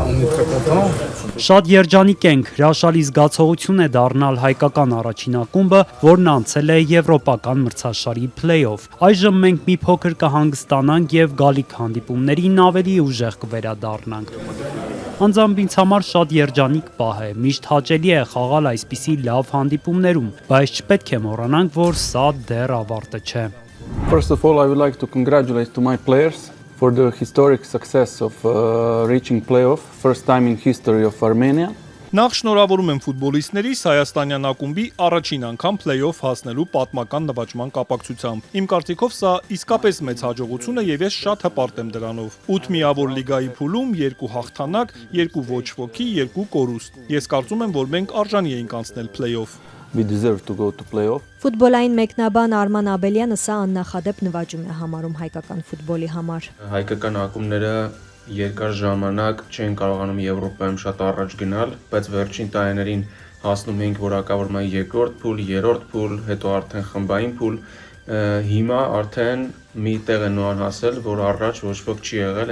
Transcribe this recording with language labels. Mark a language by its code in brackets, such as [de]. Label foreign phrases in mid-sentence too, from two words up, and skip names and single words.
[hy] Շատ երջանիկ ենք, հրաշալի զգացողություն է դառնալ հայկական առաջին ակումբը, որն անցել է եվրոպական մրցաշարի փլեյ-օֆ։ Այժմ մենք մի փոքր կհանգստանանք եւ գալիք հանդիպումներին ավելի ուժեղ կվերադառնանք։ Անձամբ ինձ համար շատ երջանիկ պահ է, միշտ հաճելի է խաղալ այսպիսի լավ հանդիպումներում, բայց չպետք է մոռանանք, որ սա դեռ ավարտը չէ։ [en] First of all, I would like to congratulate to my players for the historic success of reaching playoff, first time in history of Armenia. [hy] Նախ շնորհավորում եմ ֆուտբոլիստներիս Հայաստանյան ակումբի առաջին անգամ փլեյ-օֆ հասնելու պատմական նվաճման կապակցությամբ։ Իմ կարծիքով սա իսկապես մեծ հաջողություն է եւ ես շատ հպարտ եմ դրանով։ 8 միավոր լիգայի փուլում 2 հաղթանակ, 2 ոչ ոքի, 2 կորուստ։ Ես կարծում եմ, որ մենք արժանի էինք անցնել փլեյ-օֆ։ [en] We deserve to go to playoff. [hy] Ֆուտբոլային մեկնաբան Արման Աբելյանը սա աննախադեպ նվաճում է համարում հայկական ֆուտբոլի համար։ Հայկական ակումբները երկար ժամանակ չեն կարողանում Եվրոպայում շատ առաջ գնալ, բայց վերջին տարիներին հասնում էինք որակավորման երկրորդ փուլ, երրորդ փուլ, հետո արդեն խմբային փուլ, հիմա արդեն մի տեղ է Նոան հասել, որ առաջ ոչ ոք չի եղել,